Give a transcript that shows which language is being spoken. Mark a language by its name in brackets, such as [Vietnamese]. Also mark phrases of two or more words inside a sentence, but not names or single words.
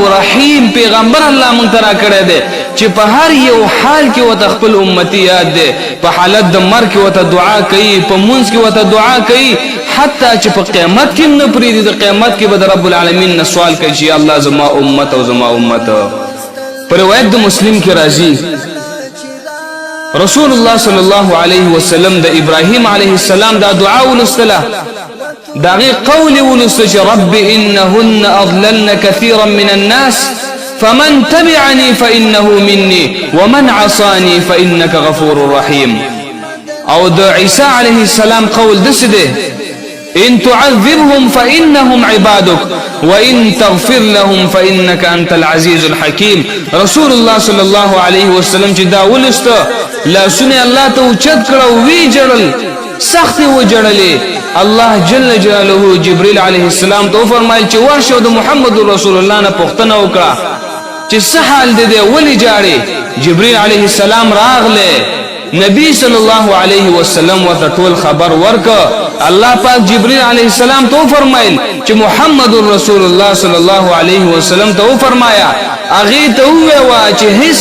[Pashto] رحیم پیغمبر الله مونږ ترا کړی دی چې په هر یو حال کې وت خپل امتی یاد دی په حالت د مرګ کې وت دعا کوي په مونږ کې وت دعا کوي حتی چې په قیامت کې نه پریدي د قیامت کې به رب العالمین نه سوال کوي چې الله زما امت او زما امت پر روایت د مسلم کې راځي رسول الله صلی الله علیه وسلم د ابراهیم علیه السلام دا دعا ولستله داغه قول ولست [Arabic] رب انهن اضللن كثيرا من الناس فمن تبعني فانه مني ومن عصاني فانك غفور رحيم [Pashto] او د عیسی علیه السلام قول دسده [Arabic] ان تعذبهم فانهم عبادك وان تغفر لهم فانك انت العزيز الحكيم [Pashto] رسول الله صلی الله علیه وسلم چې دا ولست لا سنه الله ته چت کړو وی جړل سخت و جړلې الله جل جلاله جبريل عليه السلام ته فرمایل چې ورشه د محمد رسول الله نه پوښتنه وکړه چې څه حال دې ولې جاړي جبريل عليه السلام راغله نبی صلی الله علیه وسلم ورته ټول خبر ورک الله پاک جبريل عليه السلام ته فرمایل چې محمد رسول الله صلی الله علیه وسلم ته فرمایا اغه ته ووا چې هیڅ